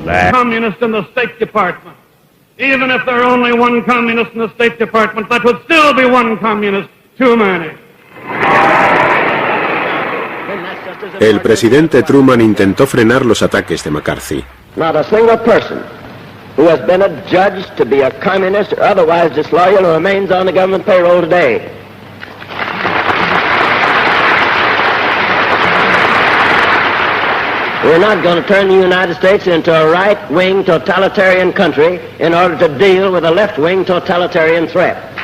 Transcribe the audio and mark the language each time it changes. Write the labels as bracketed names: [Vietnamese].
[English] Communist in the State Department. Even if there are only one communist in the State Department, that would still be one communist too many. [Spanish] El presidente Truman intentó frenar los ataques de McCarthy. [English] Not a single person who has been adjudged to be a communist or otherwise disloyal who remains on the government payroll today. We're not going to turn the United States into a right-wing totalitarian country in order to deal with a left-wing totalitarian threat.